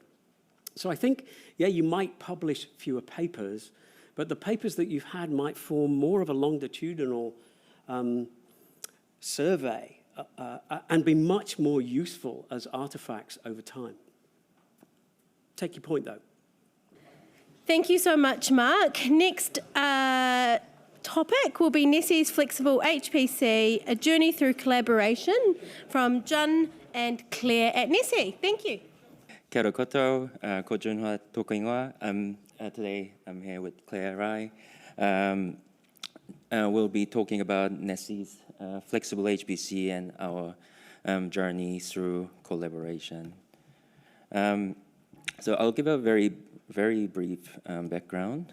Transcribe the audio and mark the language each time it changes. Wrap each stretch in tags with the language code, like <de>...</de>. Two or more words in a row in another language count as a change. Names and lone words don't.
<en>So I think, yeah, you might publish fewer papers, but the papers that you've had might form more of a longitudinal survey and be much more useful as artifacts over time. Take your point, though. Thank you so much, Mark. Next topic will be NeSI's Flexible HPC, a journey through collaboration from Jun and Claire at NeSI. Thank you.</en> <mi>Kia ora koutou, ko Jun Huh tōku ingoa.</mi> <en>Today I'm here with Claire Rai. We'll be talking about NeSI's Flexible HPC and our journey through collaboration. So I'll give a very brief background.</en>